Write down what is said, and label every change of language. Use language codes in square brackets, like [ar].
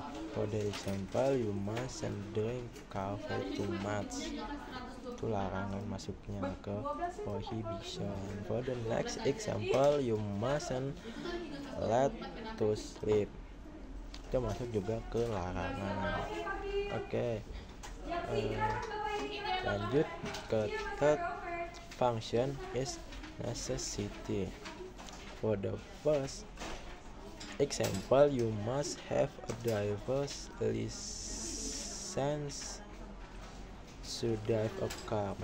[en] For the example, you mustn't drink coffee too much. [id] Itu larangan masuknya ke prohibition. [en] For the next example, you mustn't let to sleep. [id] Itu masuk juga ke larangan. Oke. Lanjut ke [en] third function is necessity. For the first example, you must have a driver's license to drive a car.